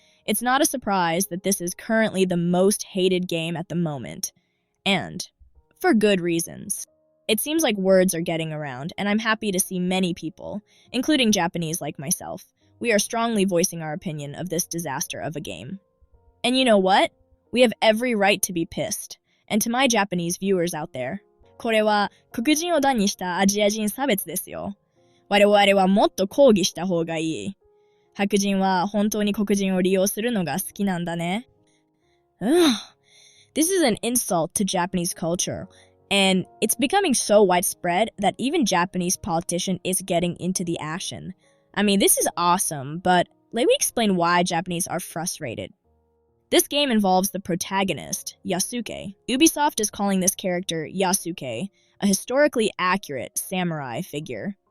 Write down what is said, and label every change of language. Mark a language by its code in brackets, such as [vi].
[en] It's not a surprise that this is currently the most hated game at the moment. And for good reasons. It seems like words are getting around, and I'm happy to see many people, including Japanese like myself, we are strongly voicing our opinion of this disaster of a game. And you know what? We have every right to be pissed. And to my Japanese viewers out there, [ja] これは黒人を段にしたアジア人差別ですよ。我々はもっと抗議した方がいい。白人は本当に黒人を利用するのが好きなんだね。 Ugh. [en] This is an insult to Japanese culture, and it's becoming so widespread that even Japanese politician is getting into the action. I mean, this is awesome, but let me explain why Japanese are frustrated. This game involves the protagonist, Yasuke. Ubisoft is calling this character Yasuke a historically accurate samurai figure.